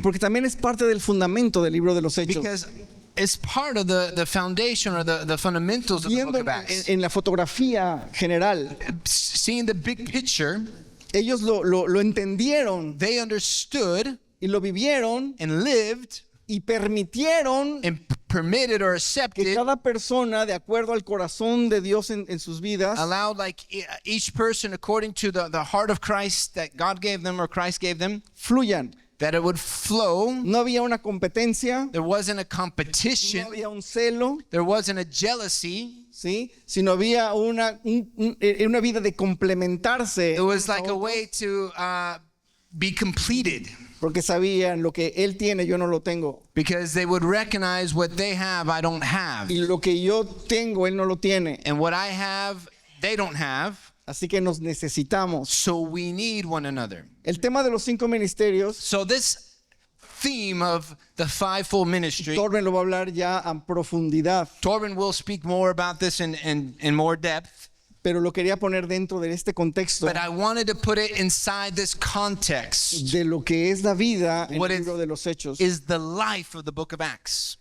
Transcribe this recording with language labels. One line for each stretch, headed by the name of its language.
Spanish: Porque también es parte del fundamento del libro de los Hechos.
English: Because it's part of the foundation or the fundamentals of the book
Spanish: Viendo
English: of Acts.
Spanish: en la fotografía general,
English: Seeing the big picture,
Spanish: ellos lo entendieron
English: they understood
Spanish: y lo vivieron
English: and lived
Spanish: y permitieron
English: and permitted or
Spanish: que
English: accepted,
Spanish: cada persona, de acuerdo al corazón de Dios en sus vidas,
English: allowed like each person according to the heart of Christ that God gave them or Christ gave them,
Spanish: fluyan.
English: that it would flow.
Spanish: No había una competencia,
English: There wasn't a
Spanish: no
English: competition.
Spanish: había un celo,
English: There wasn't a jealousy.
Spanish: ¿sí? Sino había una vida de complementarse.
English: It was like a way to be completed,
Spanish: Porque sabían lo que él tiene, yo no lo tengo.
English: because they would recognize what they have, I don't have.
Spanish: Y lo que yo tengo, él no lo tiene.
English: And what I have, they don't have.
Spanish: Así que nos necesitamos.
English: So we need one another.
Spanish: El tema de los 5 ministerios,
English: So this theme of the fivefold ministry,
Spanish: Torben lo va a hablar ya a profundidad,
English: Torben will speak more about this in more depth,
Spanish: pero lo quería poner dentro de este contexto
English: but I wanted to put it inside this context.
Spanish: de lo que es la vida en
English: What
Spanish: el libro de los Hechos.
English: Is the life of the book of Acts.